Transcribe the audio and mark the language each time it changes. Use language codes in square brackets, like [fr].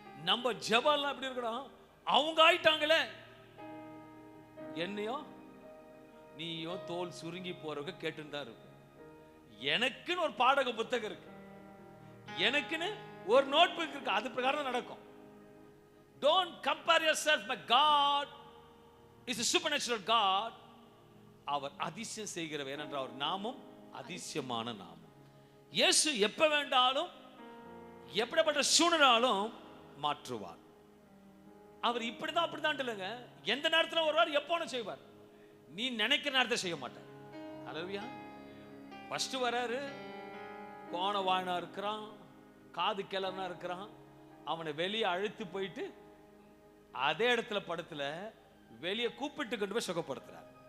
[ta] நம்ம ஜெபம்லாம் எப்படி இருக்கணும், அவங்க ஆயிட்டாங்களே, என்னையோ நீயோ தோல் சுருங்கி போறவங்க கேட்டுன்னு தான் இருக்கும். எனக்குன்னு ஒரு பாடக புத்தகம் இருக்கு, எனக்குன்னு ஒரு நோட் புக் இருக்கு, அது பிரகாரம் நடக்கும். [en] Don't compare yourself. My God is a supernatural God. [ta] அவர் அதிசயம் செய்கிறவர். ஏனென்றால் அவர் நாமம் அதிசயமான நாமம். இயேசு எப்ப வேண்டாலும் எப்படிப்பட்ட சூழ்நிலையாலும் மாற்றுவார். அவர் இப்படிதான் அப்படிதான் இல்லைங்க, எந்த நேரத்தில் வருவார், எப்போன்னு செய்வார். நீ நினைக்கிற நேரத்தை செய்ய மாட்டார். அல்லேலூயா. ஃபர்ஸ்ட் வராரு, கோண வாயனா இருக்கிறான், காது கிளறனா இருக்கிறான், அவனை வெளியே அழைத்து போயிட்டு அதே இடத்துல படத்துல வெளியே கூப்பிட்டு கொண்டு போய் சுகப்படுத்துறார்.